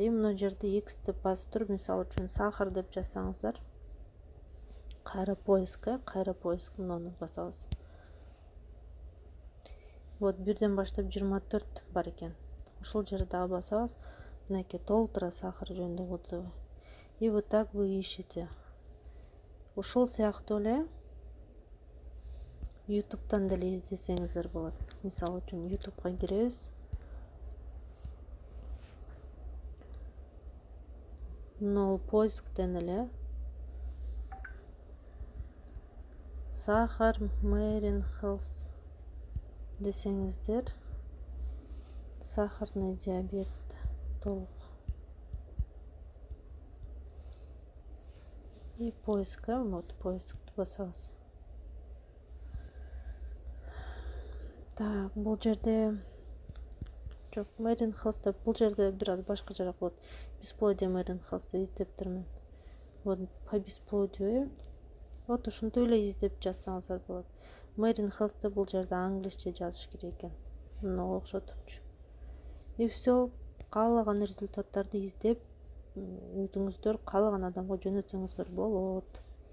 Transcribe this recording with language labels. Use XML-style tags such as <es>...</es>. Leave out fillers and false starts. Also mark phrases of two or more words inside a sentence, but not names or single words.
<ky>И мына жерде X деп басып туруп, мисалы үчүн сахар деп жазсаңыздар, кайра поиск муну басабыз. Вот 1ден баштап 24 бар экен. Ошол жерди дагы басабыз. Мынакей толтура сахар жөнүндө отзывы.</ky> <ru>И вот так вы ищете.</ru> <ky>Ошол сыяктуу эле YouTube'дан деле издесеңиздер болот. Мисалы үчүн YouTube'га киребиз. Мынау поисктен эле сахар Marine Health десеңиздер,</ky> <ru>сахарный диабет</ru> <ky>толук.</ky> <ru>И поиск, вот</ru> <ky>поискти басабыз. Так, бул жерде жок, Marine Health деп, бул жерде бир аз башка жаак болот. Бесплодие Marine Health деп издептирмин.</ky> <ru>Вот по бесплодию.</ru> <ky>Вот ушинтип эле издеп жазсаңыздар болот. Marine Health деп бул жерде англисче жазыш керек экен. Мына окшотупчу.</ky> <ru>И все,</ru> <ky>каалаган результаттарды издеп, өзүңүздөр каалаган адамга жөнөтсөңүздөр болот.</ky>